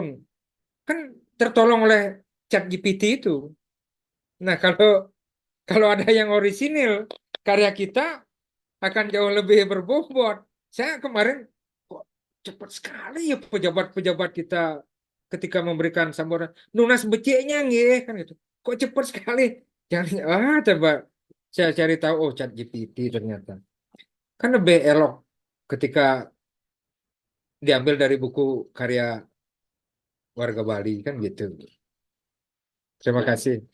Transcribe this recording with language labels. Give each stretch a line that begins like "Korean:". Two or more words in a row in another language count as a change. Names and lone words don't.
Indonesian: Kan tertolong oleh ChatGPT itu. Nah, kalau ada yang orisinil, karya kita akan jauh lebih berbobot. Saya kemarin kok cepat sekali ya pejabat-pejabat kita ketika memberikan sambutan.
Balinese: Nunas beceknya
Indonesian: nggih kan itu. Kok cepat sekali. Jangan coba saya cari tahu oh ChatGPT ternyata. Kan lebih elok ketika diambil dari buku karya warga Bali kan gitu. Terima kasih.